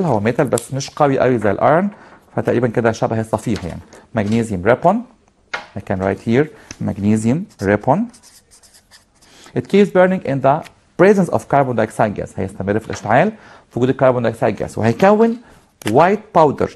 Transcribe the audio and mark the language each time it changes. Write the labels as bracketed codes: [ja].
[ar] هو metal بس مش قوي قوي زي الايرون فتقريبا كده شبه الصفيح يعني. [en] magnesium ribbon. I can write here magnesium ribbon. It keeps burning in the presence of carbon dioxide gas. [ar] هيستمر في الاشتعال في وجود الكربون دايوكسيد gas وهيكون [en] white powder.